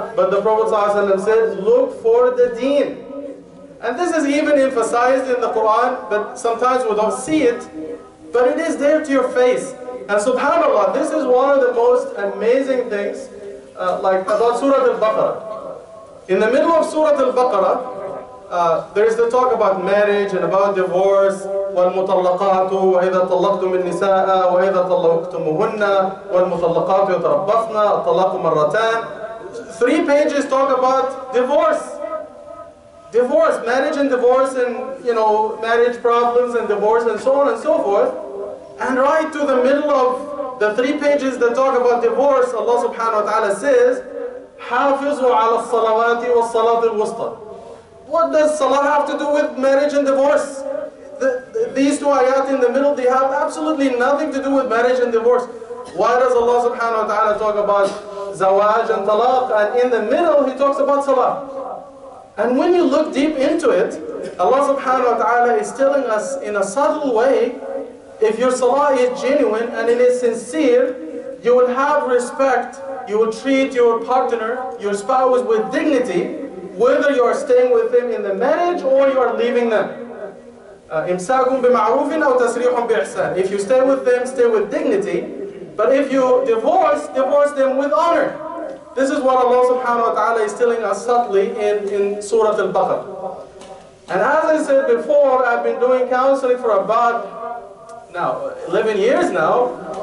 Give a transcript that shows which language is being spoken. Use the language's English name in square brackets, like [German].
[English] But the Prophet ﷺ said, look for the deen. And this is even emphasized in the Quran, but sometimes we don't see it. But it is there to your face. And subhanAllah, this is one of the most amazing things, like about Surah Al-Baqarah. In the middle of Surah Al-Baqarah, there is the talk about marriage and about divorce. [Arabic] والمطلقات وإذا طلقتم النساء وإذا طلقتموهن والمطلقات يتربصن الطلاق مرتان. [English] 3 pages talk about divorce. Divorce, marriage and divorce, and marriage problems and divorce and so on and so forth. And right to the middle of the 3 pages that talk about divorce, Allah subhanahu wa ta'ala says, [Arabic] حافظوا على الصلوات والصلاة الوسطى. [English] What does salah have to do with marriage and divorce? These 2 ayat in the middle, they have absolutely nothing to do with marriage and divorce. Why does Allah subhanahu wa ta'ala talk about zawaj and talaq, and in the middle he talks about salah? And when you look deep into it, Allah subhanahu wa ta'ala is telling us in a subtle way, if your salah is genuine and it is sincere, you will have respect, you will treat your partner, your spouse with dignity, whether you are staying with them in the marriage or you are leaving them. [Arabic] إمساكم بمعروف أو تسريح بإحسان. [English] If you stay with them, stay with dignity. But if you divorce them with honor. This is what Allah subhanahu wa ta'ala is telling us subtly in Surah Al-Baqarah. And as I said before, I've been doing counseling for about 11 years now.